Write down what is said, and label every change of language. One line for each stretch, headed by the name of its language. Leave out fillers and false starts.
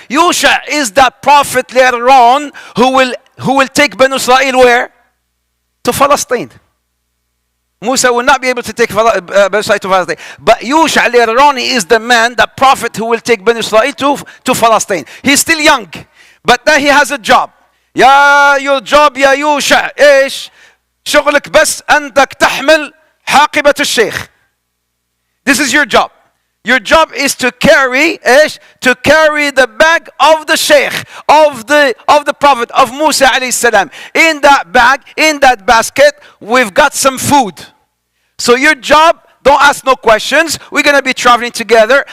English: Yusha is that prophet later on who will take Banu Israel where? To Palestine. Musa will not be able to take Banu Israel to Palestine. But Yusha later on is the man, the prophet who will take Banu Israel to Palestine. He's still young. But now he has a job. your job
Arabic: يا يوشع ايش؟ شغلك بس انك تحمل حاقبة الشيخ.
English: This is your job. Your job is to carry
Arabic: ايش؟
English: To carry the bag of the sheikh, of the prophet, of Musa alayhi salam. In that bag, in that basket, we've got some food. So your job, don't ask no questions. We're going to be traveling together.